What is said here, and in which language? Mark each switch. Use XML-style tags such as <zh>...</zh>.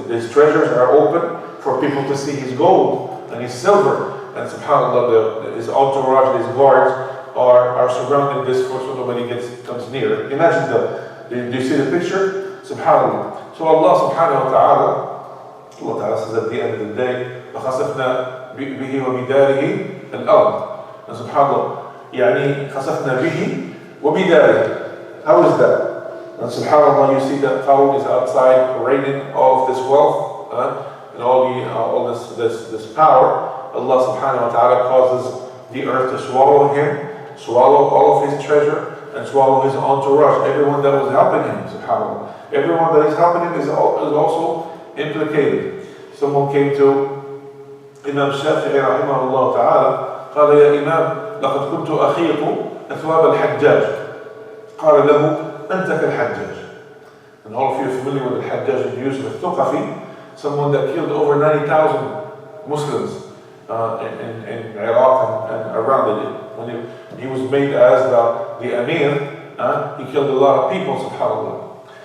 <en>His treasures are open for people to see his gold and his silver, and subhanAllah, his entourage, his guards are surrounding this so nobody comes near. Imagine do you see the picture? Subhanallah. So Allah subhanahu wa ta'ala says at the end of the day,</en> <ar>فَخَسَفْنَا بِهِ وَبِدَارِهِ الْأَرْضِ.</ar> <en>And subhanallah,</en> <ar>يعني خَسَفْنَا بِهِ وَبِدَارِهِ.</ar> <en>How is that? And subhanallah, you see that Qarun is outside parading all of this wealth and all this power. Allah subhanahu wa ta'ala causes the earth to swallow him, swallow all of his treasure, and swallow his entourage, everyone that was helping him, subhanAllah. Everyone that is helping him is also implicated. Someone came to Imam Shafi'i rahimahullah ta'ala,</en> <ar>قال يا إمام لقد كنت أخيط أثواب الحجاج. قال له أنت كالحجاج.</ar> <en>And all of you are familiar with the Hajjaj ibn Yusuf al-Thuqafi, someone that killed over 90,000 Muslims in Iraq and around it. When he was made as the Amir, he killed a lot of people, subhanAllah.</en>